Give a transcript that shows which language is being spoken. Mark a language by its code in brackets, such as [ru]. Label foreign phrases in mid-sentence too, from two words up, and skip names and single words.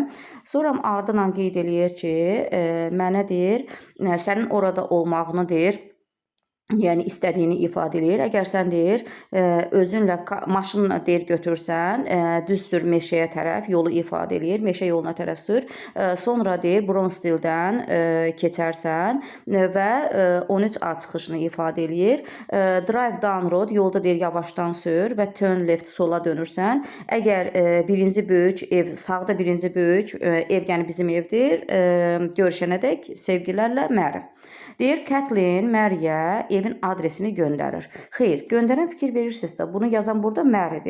[az] Sonra ardından qeyd eləyir ki, mənə deyir, sənin orada olmağını deyir, yəni istədiyini ifadə edir. Əgər sən deyir, özünlə maşınla deyir götürsən, düz sür meşəyə tərəf, yolu ifadə edir, meşə yoluna tərəf sür. Sonra deyir, Bronsville-dən keçərsən və 13A çıxışını ifadə edir. [en] Drive down road, [az] yolda deyir yavaşdan sür və [en] turn left, [az] sola dönürsən. Əgər birinci böyük ev, sağda birinci böyük ev, yəni bizim evdir, görüşənədək sevgilərlə Məri. Deyir, Kathleen Məriyə evin adresini göndərir. Xeyr, göndərən fikir verirsinizsə, bunu yazan burada Məridir.